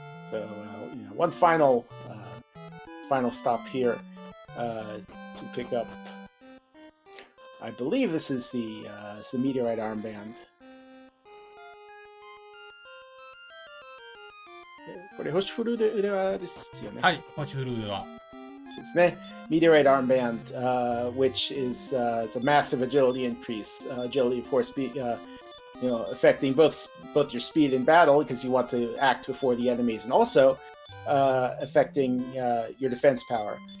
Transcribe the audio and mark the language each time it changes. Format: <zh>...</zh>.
<en>So one final stop here to pick up. I believe this is the meteorite armband.</en> <ja>これ星降る腕輪ですよね。はい、星降る腕輪。ですね。</ja> <en>Meteorite armband, which is the massive agility increase. Agility, of course, affecting both your speed in battle because you want to act before the enemies, and also affecting your defense power.</en>